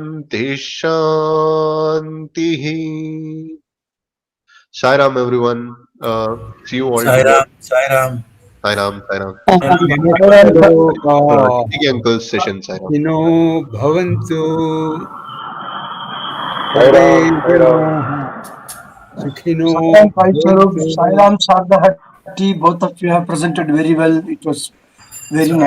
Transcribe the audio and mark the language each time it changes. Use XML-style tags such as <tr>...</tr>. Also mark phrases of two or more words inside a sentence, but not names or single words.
<sa>Shanti.</sa> <en>Sairam, everyone. See you all Sai tomorrow. Ram, Sai Ram. Sai Ram, Sai Ram.</en> <sa>Loka</sa> <en>Uncle's session, Sai Ram.</en> <sa>Ino Bhavantu</sa> <en>Sai Ram,</en> <sa>Sarve</sa> <en>Sai Ram.</en> <sa>Janaah Sukhino</sa> <en>Sairam Sai Swarup,</en> <sa>Bhavantu.</sa> <en>Sairam Sardhati, both of you have presented very well. It was very</en>